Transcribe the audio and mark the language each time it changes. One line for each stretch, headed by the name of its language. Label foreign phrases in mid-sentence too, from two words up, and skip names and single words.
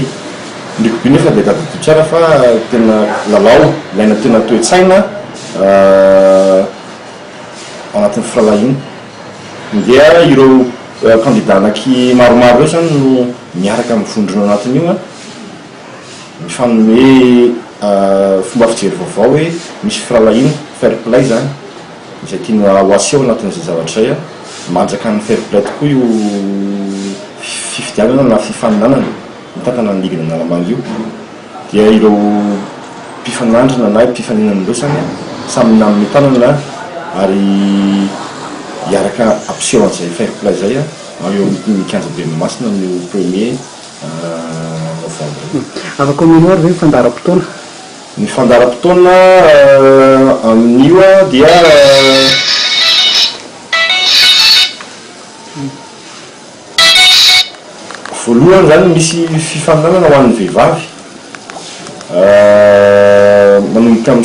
Malagasy: Ny rugby nefa dia tadidio tsara fa tena lalao ilaina tena toe-tsaina ao anatin'ny firalahiana. Dia ireo kandida anaky maromaro ireo zany no miaraka mivondrona anatin'io mifanome fomba fijery vaovao hoe misy firalahiana
English: fair play
Malagasy: zany izay tiana ho aseho anatin'izay zavatra izay manjaka ny
English: fair play
Malagasy: tokoa io fifidianana na fifaninanana mitantana ny ligina Analamanga io dia ireo mpifanandrina na mpifaninana ireo zany samy nanome tanana ary hiaraka ampiseho an'izay
English: fair play
Malagasy: zay eo mikanjabe Mahamasina no premier afaka minoary ve fandaram-potoana? Ny fandaram-potoana amin'io dia voalohany zany misy fifaninanana ho an'ny vehivavy manomboka amin'ny